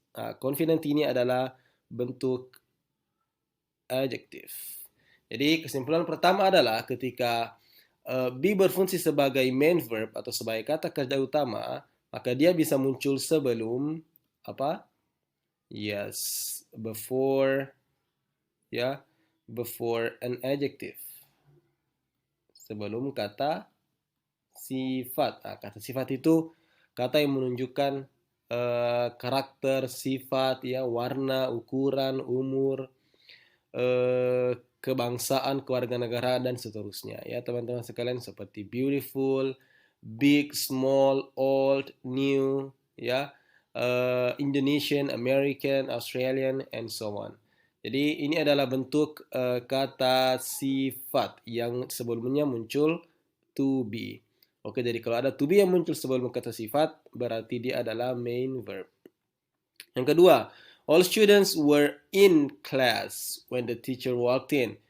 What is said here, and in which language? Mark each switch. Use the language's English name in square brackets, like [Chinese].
[Indonesian] Nah, confident ini adalah bentuk adjective. Jadi kesimpulan pertama adalah ketika be berfungsi sebagai main verb atau sebagai kata kerja utama, maka dia bisa muncul sebelum apa? [English] Yes, before, ya, before an adjective. [Indonesian] Sebelum kata sifat. Nah, kata sifat itu kata yang menunjukkan karakter, sifat, ya, warna, ukuran, umur, kebangsaan, kewarganegaraan, dan seterusnya, ya teman-teman sekalian, seperti [English] beautiful, big, small, old, new, [Indonesian] ya, Indonesian, American, Australian, [English] and so on. [Indonesian] Jadi ini adalah bentuk kata sifat yang sebelumnya muncul to be. Oke, jadi kalau ada to be yang muncul sebelum kata sifat, berarti dia adalah main verb. Yang kedua, [English] all students were in class when the teacher walked in.